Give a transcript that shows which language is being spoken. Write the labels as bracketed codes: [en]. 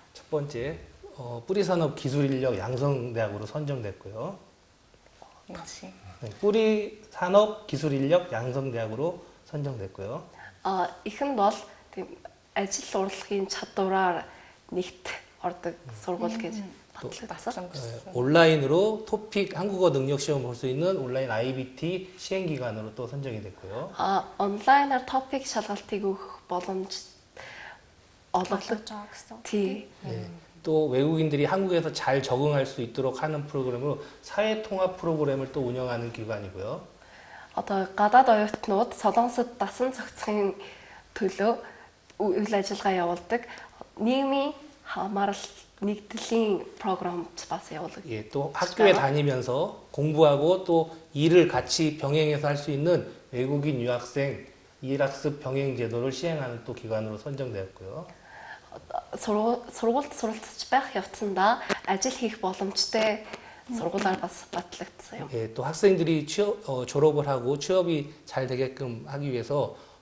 [ko] 첫 번째 뿌리산업 기술인력 양성대학으로 선정됐고요. 뿌리산업 기술인력 양성대학으로 선정됐고요. [mn] Ихэнд бол тийм ажил урлагийн чадвараар нэгт ордог сургууль гэж батлагдсан. [ko] 온라인으로 토픽 한국어 능력 시험 볼 수 있는 온라인 IBT 시행 기관으로 또 선정이 됐고요. [mn] 온라인аар 토픽 шалгалтыг өгөх боломж олгож байгаа гэсэн. тий. [ko] 또 외국인들이 한국에서 잘 적응할 수 있도록 하는 프로그램으로 사회통합 프로그램을 또 운영하는 기관이고요. [mn] Одоо гадаад оюутнууд Солонгосод дасан зохицохын төлөө үйл ажиллагаа явуулдаг нийгмийн хамаарал нэгдлийн 프로그램 бас явуулдаг. [ko] 예, 또 학교에 다니면서 공부하고 또 일을 같이 병행해서 할 수 있는 외국인 유학생 일학습 병행 제도를 시행하는 또 기관으로 선정되었고요. [mn] сургуульд суралцж байх явцдаа ажил хийх боломжтой сургуулиар бас батлагдсан юм. [ko] 예, 또 학생들이 졸업을 하고 취업이 잘 되게끔 하기 위해서